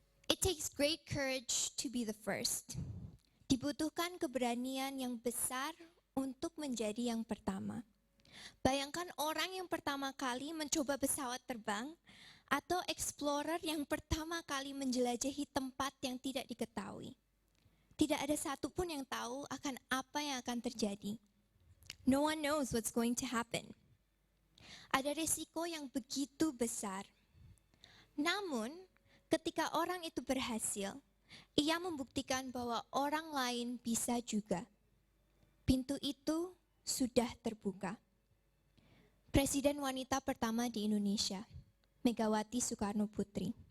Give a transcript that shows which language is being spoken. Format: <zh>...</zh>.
<en>It takes great courage to be the first.</en> <id>Dibutuhkan keberanian yang besar untuk menjadi yang pertama. Bayangkan orang yang pertama kali mencoba pesawat terbang atau explorer yang pertama kali menjelajahi tempat yang tidak diketahui. Tidak ada satupun yang tahu akan apa yang akan terjadi.</id> <en>No one knows what's going to happen.</en> <id>Ada risiko yang begitu besar. Namun, ketika orang itu berhasil, ia membuktikan bahwa orang lain bisa juga. Pintu itu sudah terbuka. Presiden wanita pertama di Indonesia, Megawati Soekarno Putri.</id>